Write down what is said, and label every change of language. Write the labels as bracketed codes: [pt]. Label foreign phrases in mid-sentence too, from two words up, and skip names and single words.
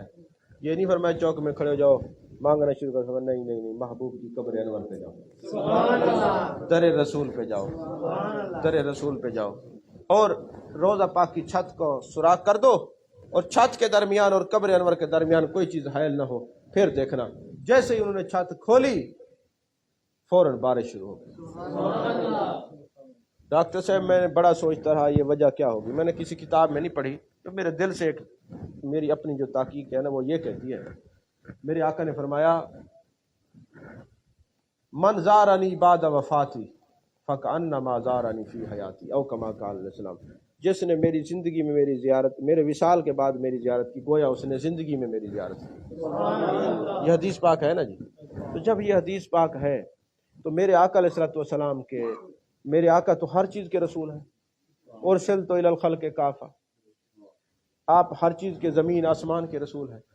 [ur] یہ نہیں فرمایا چوک میں کھڑے ہو جاؤ مانگنا شروع کر، نہیں نہیں نہیں، محبوب کی قبر انور پہ جاؤ، در رسول پہ جاؤ، در رسول پہ جاؤ، اور روزہ پاک کی چھت کو سوراخ کر دو، اور چھت کے درمیان اور قبر انور کے درمیان کوئی چیز حائل نہ ہو، پھر دیکھنا جیسے ہی انہوں نے چھت کھولی فوراً بارش شروع ہو گئی۔ ڈاکٹر صاحب میں نے بڑا سوچتا رہا یہ وجہ کیا ہوگی، میں نے کسی کتاب میں نہیں پڑھی، تو میرے دل سے ایک میری اپنی جو تحقیق ہے نا وہ یہ کہتی ہے، میرے آقا نے فرمایا [ar] من زارنی بعد وفاتی فکأنما زارنی فی حیاتی، او کما قال علیہ السلام، [ur] جس نے میری زندگی میں میری زیارت، میرے وصال کے بعد میری زیارت کی، گویا اس نے زندگی میں میری زیارت کی۔ یہ حدیث پاک ہے نا جی۔ تو جب یہ حدیث پاک ہے تو میرے آقا علیہ السلام کے، میرے آقا تو ہر چیز کے رسول ہیں، [ar] ارسلت الی الخلق کافہ، [ur] آپ ہر چیز کے زمین آسمان کے رسول ہیں۔